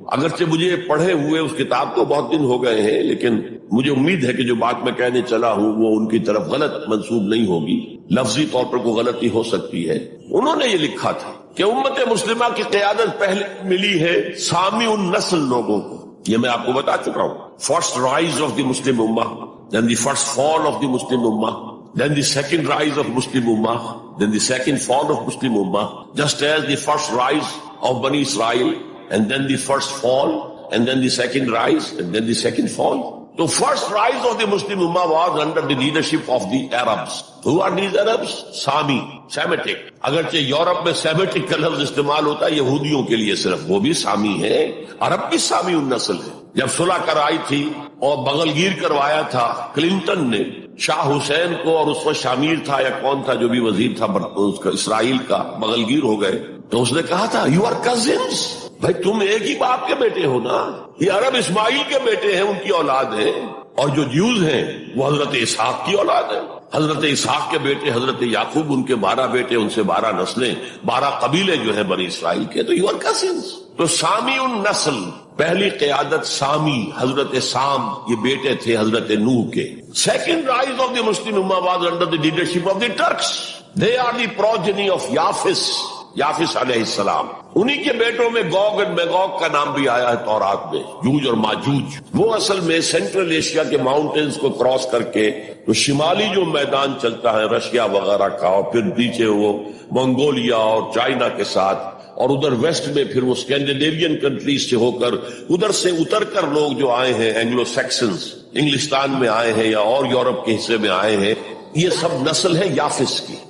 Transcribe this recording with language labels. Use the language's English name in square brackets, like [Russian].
[Urdu] اگرچہ مجھے پڑھے ہوئے اس کتاب کو بہت دن ہو گئے ہیں، لیکن مجھے امید ہے کہ جو بات میں کہنے چلا ہوں وہ ان کی طرف غلط منسوب نہیں ہوگی، لفظی طور پر کوئی غلطی ہو سکتی ہے. انہوں نے یہ لکھا تھا کہ امت مسلمہ کی قیادت پہلے ملی ہے سامی النسل لوگوں کو. یہ میں آپ کو بتا چکا ہوں. [English] First rise of the Muslim Ummah, then the first fall of the Muslim Ummah, then the second rise of Muslim Ummah, then the second fall of Muslim Ummah, just as the first rise of Bani Israel, and then the first fall, and then the second rise, and then the second fall. The first rise of the Muslim Ummah was under the leadership of the Arabs. Who are these Arabs? Sami, Semitic. [Urdu] اگرچہ Europe میں Semitic کا لفظ استعمال ہوتا ہے یہودیوں کے لیے صرف، وہ بھی سامی ہے، عرب بھی سامی النسل ہے. جب صلح کرائی تھی اور بغل گیر کروایا تھا کلنٹن نے شاہ حسین کو، اور اس وقت شامیر تھا یا کون تھا جو بھی وزیر تھا اس کا اسرائیل کا، بغل گیر ہو گئے، تو اس نے کہا تھا [English] you are cousins, [Urdu] بھائی تم ایک ہی باپ کے بیٹے ہو نا. یہ عرب اسماعیل کے بیٹے ہیں، ان کی اولاد ہے، اور جو جیوز ہیں وہ حضرت اسحاق کی اولاد ہے. حضرت اسحاق کے بیٹے حضرت یعقوب، ان کے 12 بیٹے، ان سے 12 نسلیں، 12 قبیلے جو ہیں بنی اسرائیل کے. تو [English] You are cousins. [Urdu] تو سامی النسل، پہلی قیادت سامی، حضرت سام، یہ بیٹے تھے حضرت نوح کے. [English] Second rise of the Muslim Ummah was under the leadership of the Turks. They are the progeny of Yafas علیہ السلام. [Urdu] انہی کے بیٹوں میں گوگ اور میگوگ کا نام بھی آیا ہے تورات میں، جوج اور ماجوج. وہ اصل میں سینٹرل ایشیا کے ماؤنٹینز کو کراس کر کے تو شمالی جو میدان چلتا ہے رشیا وغیرہ کا، اور پھر نیچے وہ منگولیا اور چائنا کے ساتھ، اور ادھر ویسٹ میں پھر وہ اسکینڈینیوین کنٹریز سے ہو کر ادھر سے اتر کر لوگ جو آئے ہیں اینگلو سیکسنز، انگلستان میں آئے ہیں یا اور یورپ کے حصے میں آئے ہیں، یہ سب نسل ہے یافس کی.